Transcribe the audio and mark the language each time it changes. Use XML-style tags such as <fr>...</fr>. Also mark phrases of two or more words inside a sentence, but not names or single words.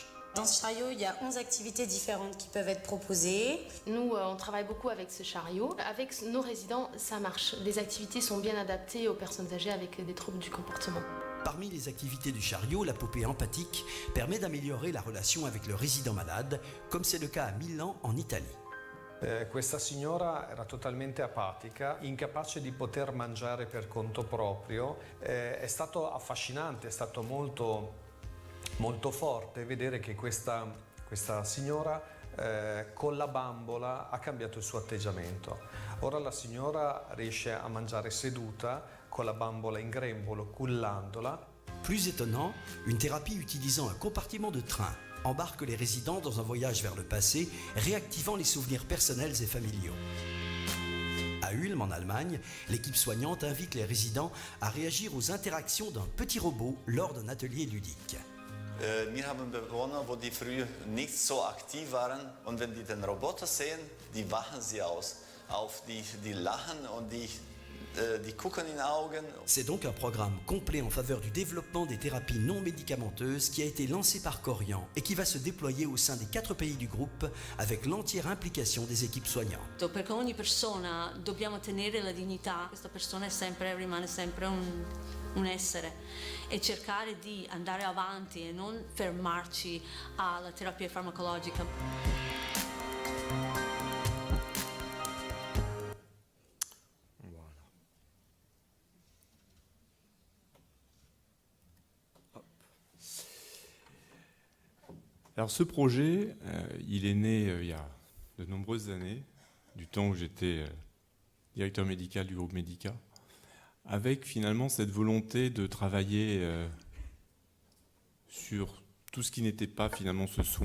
<fr>Dans ce chariot, il y a 11 activités différentes qui peuvent être proposées. Nous, on travaille beaucoup avec ce chariot. Avec nos résidents, ça marche. Les activités sont bien adaptées aux personnes âgées avec des troubles du comportement. Parmi les activités du chariot, la poupée empathique permet d'améliorer la relation avec le résident malade, comme c'est le cas à Milan, en Italie.</fr> <it>Questa signora era totalmente apatica, incapace di poter mangiare per conto proprio. È stato affascinante, è stato molto forte vedere che questa signora con la bambola ha cambiato il suo atteggiamento. Ora la signora riesce a mangiare seduta con la bambola in grembolo, cullandola.</it> <fr>Plus étonnant, une thérapie utilisant un compartiment de train embarque les résidents dans un voyage vers le passé, réactivant les souvenirs personnels et familiaux. À Ulm, en Allemagne, l'équipe soignante invite les résidents à réagir aux interactions d'un petit robot lors d'un atelier ludique.</fr> <de>Wir haben Bewohner, wo die früher nicht so aktiv waren, und wenn die den Roboter sehen, die wachen sie auf, die lachen und die gucken in die Augen.</de> <fr>C'est donc un programme complet en faveur du développement des thérapies non médicamenteuses qui a été lancé par Corian et qui va se déployer au sein des 4 pays du groupe avec l'entière implication des équipes soignantes.</fr> <it>Perché ogni persona dobbiamo tenere la dignità, questa persona rimane sempre un essere, e cercare di andare avanti e non fermarci alla terapia farmacologica.</it> <fr>Alors ce projet, il est né il y a de nombreuses années, du temps où j'étais directeur médical du groupe Medica, avec finalement cette volonté de travailler sur tout ce qui n'était pas finalement ce soin.</fr>